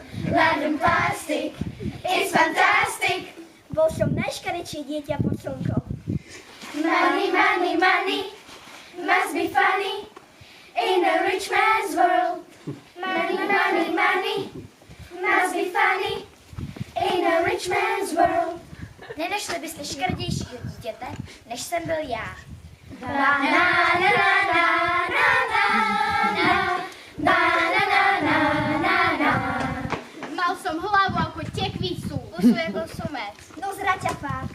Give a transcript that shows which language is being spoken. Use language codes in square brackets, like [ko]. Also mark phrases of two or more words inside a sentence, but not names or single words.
[en] London plastic is fantastic. [sk] Bol som najškarečšie dieťa pod slnkom. [en] Money must be funny in a rich man's world. Money must be funny in a rich man's world. [cs] Nenašli byste škaredějšího dítěte, než jsem byl já. [sk] Mal som hlavu ako tekvicu. [cs] Pusu jako sumec. [sk] No zraťafák.